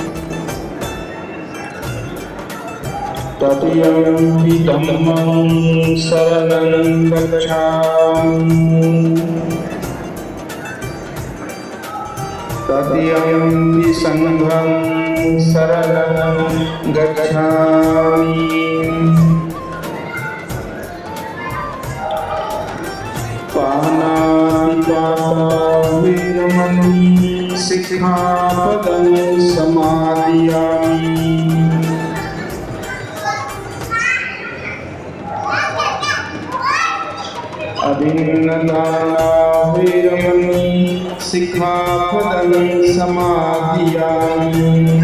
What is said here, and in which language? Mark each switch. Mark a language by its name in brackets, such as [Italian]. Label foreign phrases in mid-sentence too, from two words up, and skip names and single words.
[Pali] तृतीयं धम्मं शरणं गच्छामि तृतीयं संघं शरणं गच्छामि पानातिपाता वेरमणि सिक्खापदं समादयामि अभिन्नदाना वेरमणि सिक्खापदं समादयामि